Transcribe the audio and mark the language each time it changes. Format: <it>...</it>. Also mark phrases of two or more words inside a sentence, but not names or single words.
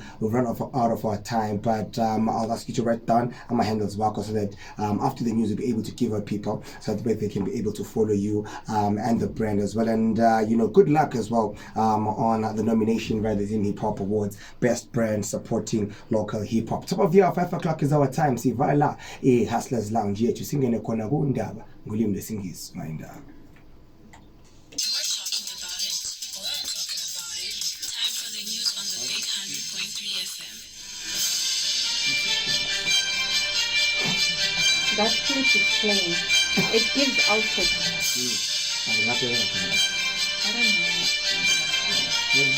<en>We've run out of our time, but I'll ask you to write down my handles, Wako, so that after the news, you'll be able to give our people, so that they can be able to follow you and the brand as well. And good luck as well on the nomination by the Hip Hop Awards, Best Brand Supporting Local Hip Hop. top of the hour, 5 o'clock is our time.</en> <nd>Sivala la Hustlers Lounge yethu singene khona kundaba ngolimi lesingisi mayindaba.</nd> <en>You're talking about it. We're talking about it. Time for the news on the big 100.3 FM. That clip is playing. It gives output. I don't know.</en>